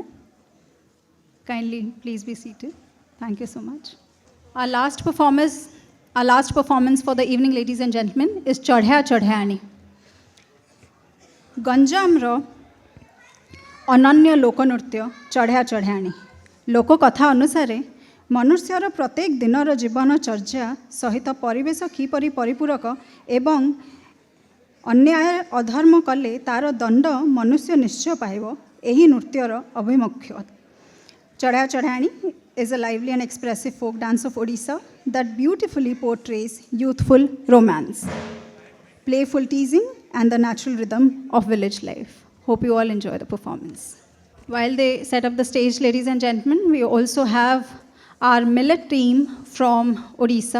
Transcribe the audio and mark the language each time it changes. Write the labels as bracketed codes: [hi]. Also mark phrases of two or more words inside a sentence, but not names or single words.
[en] Kindly, please be seated. Thank you so much. Our last performance for the evening, ladies and gentlemen, is Chadhya Chadhyani. [or] ଗଞ୍ଜାମର ଅନନ୍ୟ ଲୋକନୃତ୍ୟ ଚଢ଼ିଆ ଚଢ଼ିଆଣୀ ଲୋକକଥା ଅନୁସାରେ ମନୁଷ୍ୟର ପ୍ରତ୍ୟେକ ଦିନର ଜୀବନଚର୍ଯ୍ୟା ସହିତ ପରିବେଶ କିପରି ପରିପୂରକ ଏବଂ ଅନ୍ୟାୟ ଅଧର୍ମ କଲେ ତା'ର ଦଣ୍ଡ ମନୁଷ୍ୟ ନିଶ୍ଚୟ ପାଇବ ଏହି ନୃତ୍ୟର ଅଭିମୁଖ୍ୟ [en] ଚଢ଼ିଆ ଚଢ଼ିଆଣୀ is a lively and expressive folk dance of Odisha that beautifully portrays youthful romance, playful teasing, and the natural rhythm of village life. Hope you all enjoy the performance. While they set up the stage, ladies and gentlemen, we also have our millet team from Odisha.